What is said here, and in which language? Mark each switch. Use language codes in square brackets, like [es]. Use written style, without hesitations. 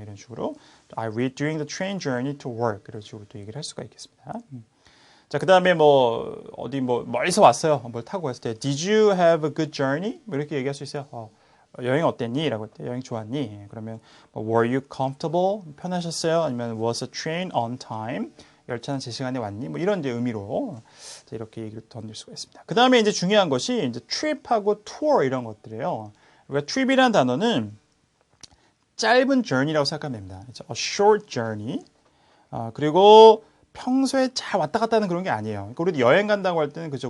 [ko] 이런 식으로 [en] I read during the train journey to work [ko] 이런 식으로 또 얘기를 할 수가 있겠습니다. 자, 그 다음에 뭐 어디 뭐 멀리서 왔어요. 뭘 타고 갔을 때 [en] Did you have a good journey? [ko] 뭐 이렇게 얘기할 수 있어요. 여행 어땠니? 라고 할 때 여행 좋았니? 그러면 [en] Were you comfortable? [ko] 편하셨어요? 아니면 [en] Was the train on time? [ko] 열차는 제 시간에 왔니? 뭐 이런 이제 의미로 이렇게 얘기를 던질 수가 있습니다. 그 다음에 이제 중요한 것이 이제 trip하고 tour 이런 것들이에요. 그러니까 trip이라는 단어는 짧은 journey라고 생각하면 됩니다. [en] A short journey. [ko] 그리고 평소에 잘 왔다 갔다 하는 그런 게 아니에요. 그러니까 우리도 여행 간다고 할 때는 그죠.